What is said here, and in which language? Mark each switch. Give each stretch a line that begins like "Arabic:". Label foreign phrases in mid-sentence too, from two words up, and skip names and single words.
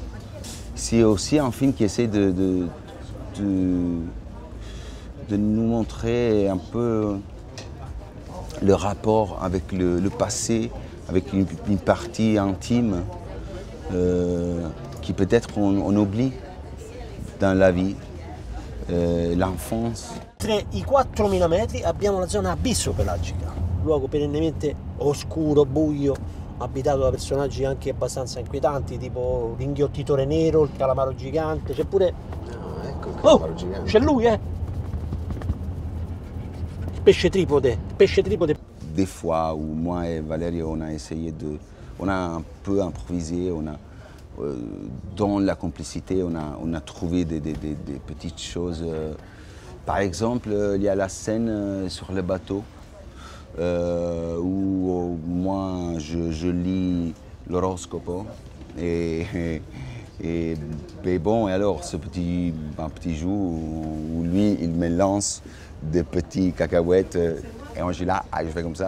French: C'est aussi un film qui essaie de nous montrer un peu le rapport avec le passé, avec une partie intime qui peut-être on oublie dans la vie, l'enfance.
Italian: Oltre i 4.000 metri abbiamo la zona abisso-pelagica, luogo perennemente oscuro, buio, abitato da personaggi anche abbastanza inquietanti, tipo l'inghiottitore nero, il calamaro gigante, c'è pure... No, ecco il calamaro gigante. C'è lui, pesce tripode.
French: Des fois où moi et Valérie on a un peu improvisé, dans la complicité on a trouvé des petites choses. Par exemple, il y a la scène sur le bateau où moi je lis l'horoscope et bon, et alors un petit jour où lui il me lance des petits cacahuètes et moi je suis là, je fais comme ça.